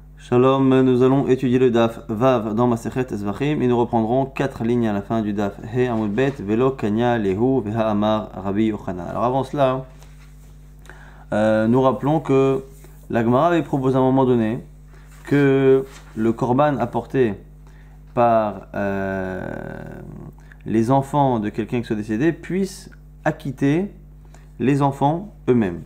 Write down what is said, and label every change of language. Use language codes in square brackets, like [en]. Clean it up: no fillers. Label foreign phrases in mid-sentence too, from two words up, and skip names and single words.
[fr] Shalom, nous allons étudier le [he] דף ו [fr] dans Masechet Zvachim et nous reprendrons 4 lignes à la fin du [he] דף ה עמוד ב [arc] ולא קניא להו והאמר רבי יוחנן. [fr] Alors avant cela, nous rappelons que la Gemara avait proposé à un moment donné que le korban apporté par les enfants de quelqu'un qui soit décédé puisse acquitter les enfants eux-mêmes.